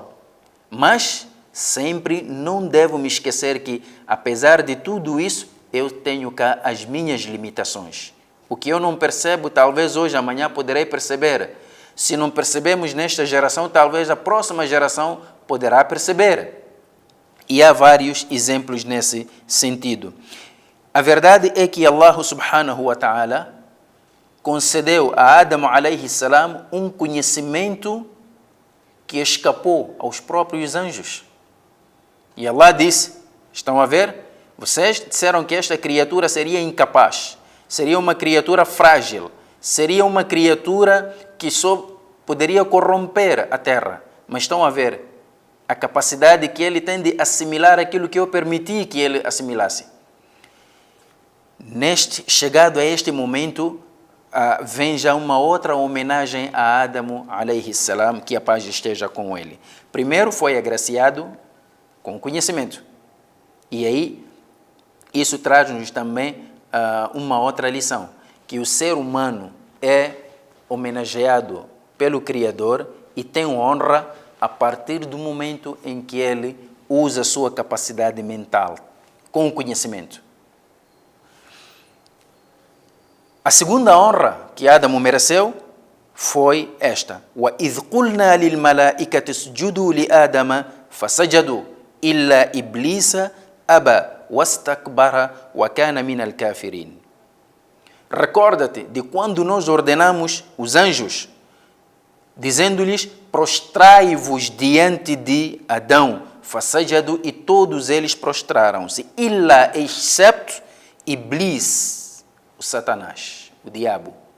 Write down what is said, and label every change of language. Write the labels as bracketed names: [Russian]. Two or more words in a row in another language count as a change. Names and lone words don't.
[Portuguese] Mas sempre não devo me esquecer que, apesar de tudo isso, eu tenho cá as minhas limitações. O que eu não percebo, talvez hoje, amanhã poderei perceber. Se não percebemos nesta geração, talvez a próxima geração poderá perceber. E há vários exemplos nesse sentido. A verdade é que [Arabic] الله سبحانه وتعالى [Portuguese] concedeu a [Arabic] آدم عليه السلام [Portuguese] um conhecimento que escapou aos próprios anjos. E Allah disse, estão a ver? Vocês disseram que esta criatura seria incapaz, seria uma criatura frágil, seria uma criatura que só poderia corromper a terra. Mas estão a ver a capacidade que ele tem de assimilar aquilo que eu permiti que ele assimilasse. Chegado a este momento, vem já uma outra homenagem a [Arabic] آدم عليه السلام, [Portuguese] que a paz esteja com ele. Primeiro foi agraciado com conhecimento. E aí, isso traz-nos também uma outra lição, que o ser humano é homenageado pelo Criador e tem honra a partir do momento em que ele usa a sua capacidade mental com o conhecimento. A segunda honra que Adão mereceu foi esta: [Arabic] وَإِذْ قُلْنَا لِلْمَلَائِكَةِ اسْجُدُوا لِآدَمَ فَسَجَدُوا إِلَّا إِبْلِيسَ أَبَى وَاسْتَكْبَرَ وَكَانَ مِنَ الْكَافِرِينَ. [Portuguese] Recorda-te de quando nós ordenamos os anjos, dizendo-lhes: prostrai-vos diante de Adão, fasajadu, e todos eles prostraram-se, illa, excepto Iblis, o Satanás, o diabo.